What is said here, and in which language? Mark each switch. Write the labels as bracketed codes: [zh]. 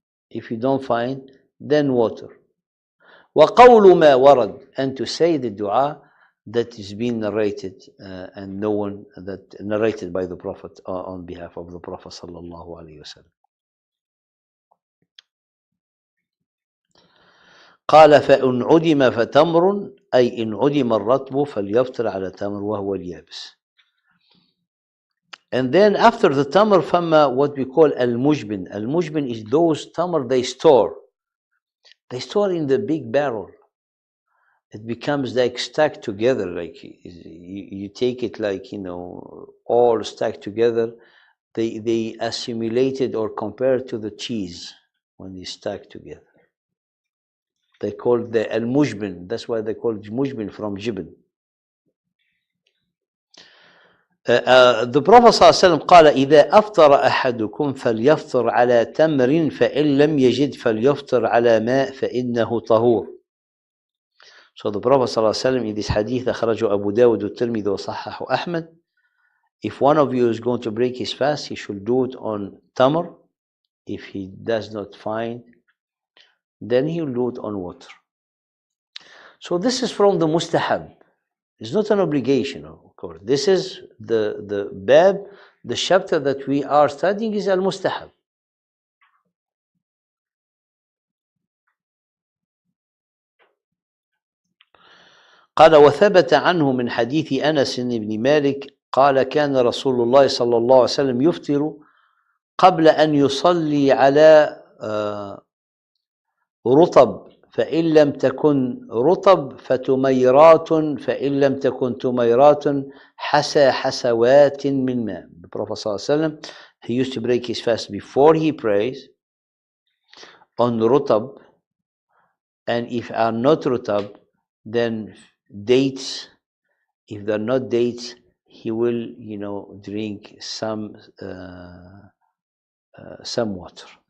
[en] If you don't find, then water. [ar] وَقَوْلُ مَا وَرَدْ. [en] And to say the dua that is being narrated and known, that narrated by the Prophet on behalf of the Prophet sallallahu alaihi wasallam. [ar] قال فإن عدم فتمر أي إن عدم الرطب فليفطر على تمر وهو اليابس. [en] And then after the tamr, فما what we call al-mujbin. Al-mujbin is those tamr they store. They store in the big barrel. It becomes like stacked together, like you take it like, all stacked together. They assimilated or compared to the cheese when they stack together. They call the al-mujbin. That's why they call it mujbin from jibn. The Prophet [ar] ﷺ قال إذا أفطر أحدكم فليفطر على تمر فإن لم يجد فليفطر على ماء فإنه طهور. [en] So the Prophet ﷺ in this hadith [ar] أخرجه أبو داود والترمذي وصححه أحمد. [en] If one of you is going to break his fast, he should do it on tamr. If he does not find, then he'll do it on water. So this is from the mustahab. It's not an obligation, of course. This is the bab, the chapter that we are studying is al-mustahab. [ar] قال وثبت عنه من حديث أنس بن مالك قال كان رسول الله صلى الله عليه وسلم يفطر قبل أن يصلي على رطب فإن لم تكن رطب فتميرات فإن لم تكن تميرات حسوات من ماء. [en] The Prophet ﷺ, he used to break his fast before he prays on rutab, and if are not rutab, then dates. If they're not dates, he will, drink some water.